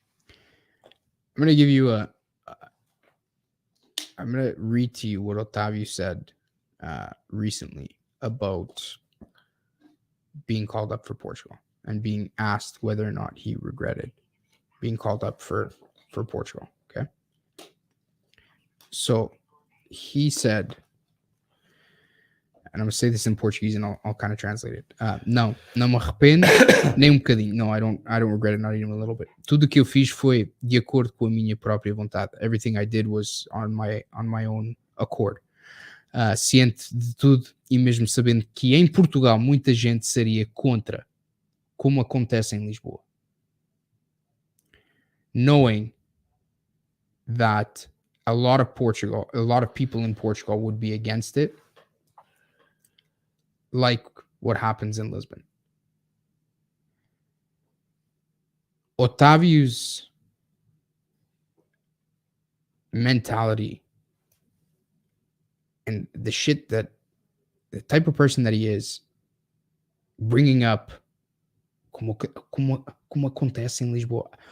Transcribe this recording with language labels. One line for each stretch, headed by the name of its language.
English: I'm going to give you I'm going to read to you what Otávio said recently about being called up for Portugal and being asked whether or not he regretted being called up for Portugal. Okay. So he said, and I'm going to say this in Portuguese and I'll kind of translate it.
Portuguese: Não me arrependo nem bocadinho.
English: No, I don't regret it, not even a little bit.
Portuguese: Tudo que eu fiz foi de acordo com a minha própria vontade.
English: Everything I did was on my own accord.
Portuguese: Ciente de tudo e mesmo sabendo que em Portugal muita gente seria contra, como acontece em Lisboa.
English: Knowing that a lot of people in Portugal would be against it, like what happens in Lisbon. Otavio's mentality and the type of person that he is, bringing up
Portuguese: como acontece em Lisboa.